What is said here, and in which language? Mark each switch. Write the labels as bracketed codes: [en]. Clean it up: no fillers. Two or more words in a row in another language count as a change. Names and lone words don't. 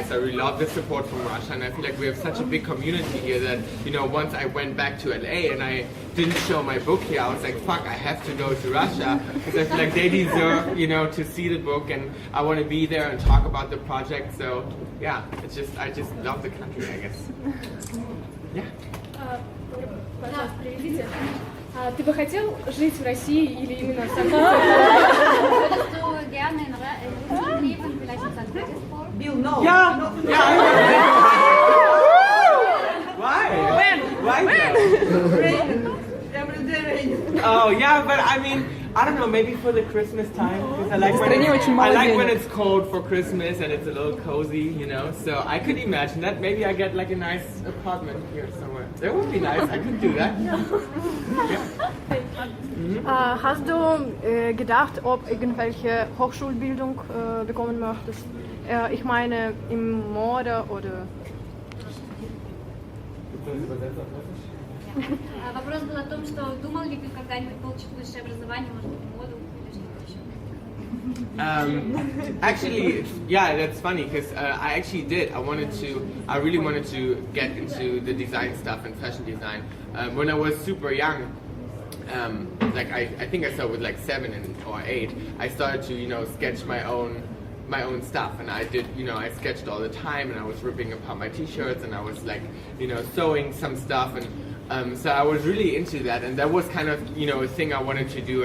[en] I really love the support from Russia, and I feel like we have such a big community here that, you know, once I went back to LA and I didn't show my book here, I was like, fuck, I have to go to Russia because I feel like they deserve, you know, to see the book, and I want to be there and talk about the project. So yeah, I just love the country, I guess. Yeah. [ru] Пожалуйста, приведите. Ты бы хотел жить в России или именно в Санкт-Петербурге? [de] Würdest du gerne in Russland leben, vielleicht in St. Petersburg? [en] Bill, no. Yeah. Why? When? Why? When? Rain. Every day rain. Oh yeah, but I mean, I don't know, maybe for the Christmas time, because I like [ru] Стране очень [en] I [ru] мало [en] like when [ru] денег. [en] it's cold for Christmas and it's a little cozy, you know. So I could imagine that. Maybe I get like a nice apartment here somewhere. That would be nice. I could do that. [de] Hast du gedacht, ob irgendwelche Hochschulbildung bekommen möchtest? Ich meine im Mode oder... [ru] Вопрос был о том, что думал ли ты когда-нибудь получить высшее образование, может быть, моду или что-то еще? [en] Actually, yeah, that's funny because I actually did. I really wanted to get into the design stuff and fashion design. When I was super young, like I think I started with like 7 or 8. I started to sketch my own stuff, and I did I sketched all the time, and I was ripping apart my t-shirts, and I was like sewing some stuff, and so I was really into that, and that was kind of a thing I wanted to do.